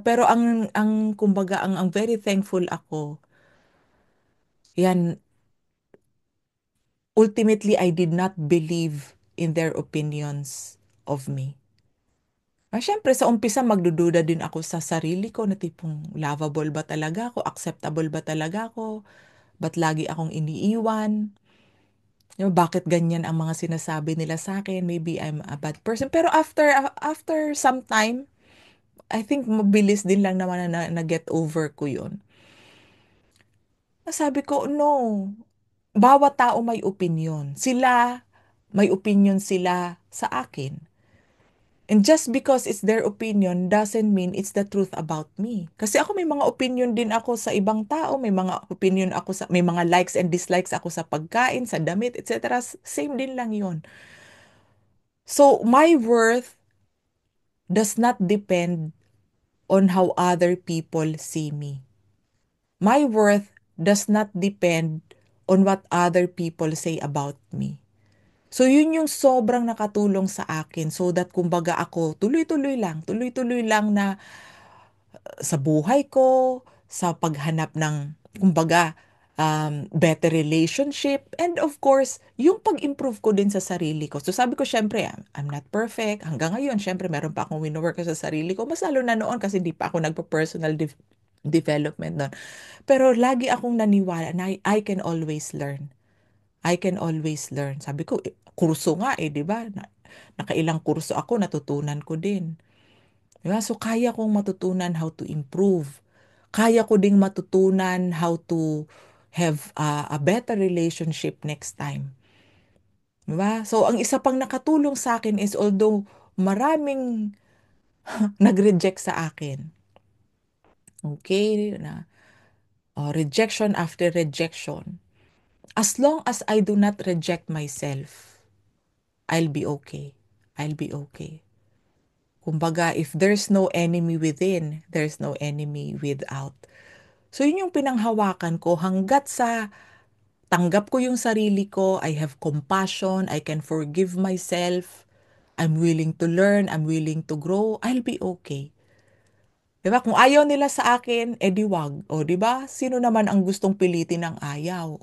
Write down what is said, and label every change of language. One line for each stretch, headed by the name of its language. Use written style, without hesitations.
Filipino: Pero ang kumbaga ang very thankful ako.
English: Yan, ultimately I did not believe in their opinions of me.
Filipino: Syempre sa umpisa magdududa din ako sa sarili ko na tipong lovable ba talaga ako, acceptable ba talaga ako. Ba't lagi akong iniiwan? Bakit ganyan ang mga sinasabi nila sa akin?
English: Maybe I'm a bad person. Pero after some time, I think
Filipino: mabilis din lang naman na
English: get over ko yun.
Filipino: Sabi ko, no. Bawat tao may opinion. May opinion sila sa akin.
English: And just because it's their opinion doesn't mean it's the truth about me.
Filipino: Kasi ako may mga opinion din ako sa ibang tao, may mga likes and dislikes ako sa pagkain, sa damit, etc. Same din lang 'yon.
English: So my worth does not depend on how other people see me. My worth does not depend on what other people say about me.
Filipino: So yun yung sobrang nakatulong sa akin so that kumbaga ako tuloy-tuloy lang na sa buhay ko, sa paghanap ng, kumbaga, better relationship, and of course, yung pag-improve ko din sa sarili ko. So sabi ko, syempre,
English: I'm not perfect.
Filipino: Hanggang ngayon, syempre, meron pa akong wino-work sa sarili ko. Mas lalo na noon kasi hindi pa ako nagpa-personal development noon. Pero lagi akong naniwala na
English: I can always learn. I can always learn.
Filipino: Sabi ko, kurso nga di ba? Nakailang kurso ako, natutunan ko din. Diba? So, kaya kong matutunan
English: how to improve.
Filipino: Kaya ko ding matutunan
English: how to have a better relationship next time.
Filipino: Diba? So, ang isa pang nakatulong sa akin is although maraming nag-reject sa akin.
English: Okay? Rejection after rejection. As long as I do not reject myself, I'll be okay. I'll be okay. Kumbaga, if there's no enemy within, there's no enemy without.
Filipino: So, yun yung pinanghawakan ko hanggat sa tanggap ko yung sarili ko,
English: I have compassion, I can forgive myself, I'm willing to learn, I'm willing to grow, I'll be okay.
Filipino: Diba? Kung ayaw nila sa akin, edi wag. O, diba? Sino naman ang gustong pilitin ng ayaw?